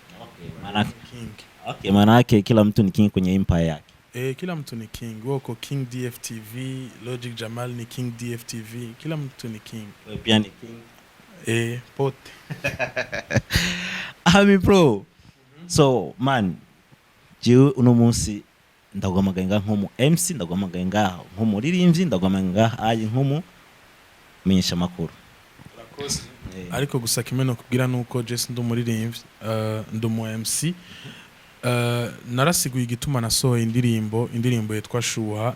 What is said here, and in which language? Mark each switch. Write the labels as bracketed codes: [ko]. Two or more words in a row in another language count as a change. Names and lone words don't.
[sw] Maana yake kila mtu ni king kwenye empire yake. Kila mtu ni king. Wako King DFTV, Logic Jamal ni King DFTV, kila mtu ni king. Wewe pia ni king. Pote. Ami Pro. [en] So man, [rn] jiwe uno munsi ndagomagaye nkomu MC, ndagomagaye nkomu ririmbyi, ndagomagaye ayi nkomu menyesha makuru. Ariko gusa kimeno kugira nuko Jesse ndumuririmbyi, ndumu MC. Narasiguye igituma nasohoye indirimbo yitwa Shuha.